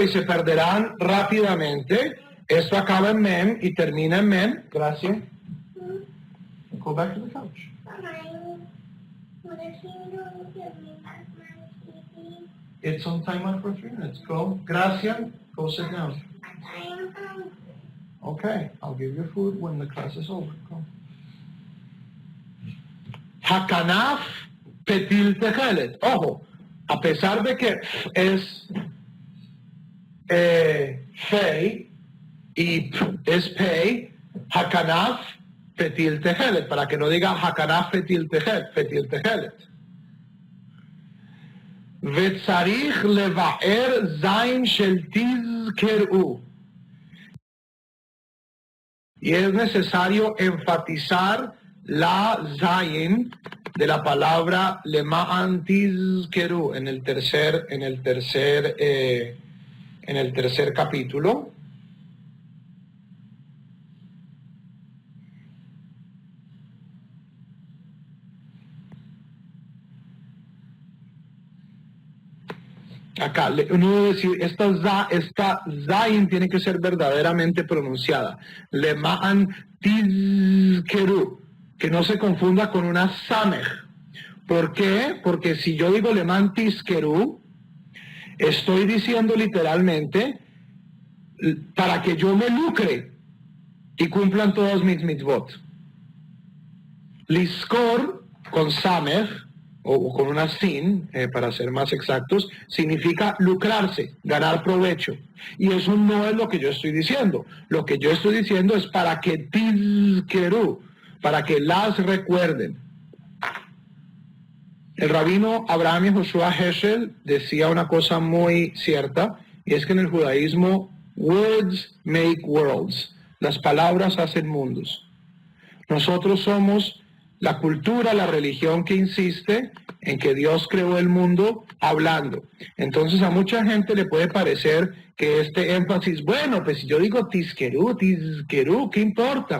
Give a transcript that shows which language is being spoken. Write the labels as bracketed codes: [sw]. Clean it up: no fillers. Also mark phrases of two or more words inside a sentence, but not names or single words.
[es] Y se perderán rápidamente. Esto acaba en mem y termina en mem. Gracias. [en] Go back to the couch. It's on timer for 3 minutes. Go. Gracias. Go sit down. Okay, I'll give you food when the class is over. Go. [he] הכנף פתיל תכלת. [es] Ojo, a pesar de que es fei y es pei, [he] הכנף פתיל תכלת, [es] para que no diga [he] הכנף פתיל תכלת. וצריך לבאר זין של תזכרו. [es] Y es necesario enfatizar la zayin de la palabra [he] למען תזכרו [es] en el tercer capítulo. Acá, uno debe decir, esta zayin tiene que ser verdaderamente pronunciada. [he] למען תזכרו, [es] que no se confunda con una samej. ¿Por qué? Porque si yo digo [he] למען תזכרו, [es] estoy diciendo literalmente para que yo me lucre y cumplan todos mis mitzvot. Liskor con samej, o con una sin, para ser más exactos, significa lucrarse, ganar provecho. Y eso no es lo que yo estoy diciendo. Lo que yo estoy diciendo es para que tizkeru, para que las recuerden. El rabino Abraham Yehoshua Heschel decía una cosa muy cierta, y es que en el judaísmo, [en] words make worlds. [es] Las palabras hacen mundos. Nosotros somos la cultura, la religión que insiste en que Dios creó el mundo hablando. Entonces a mucha gente le puede parecer que este énfasis, bueno, pues si yo digo tizkeru, ¿qué importa?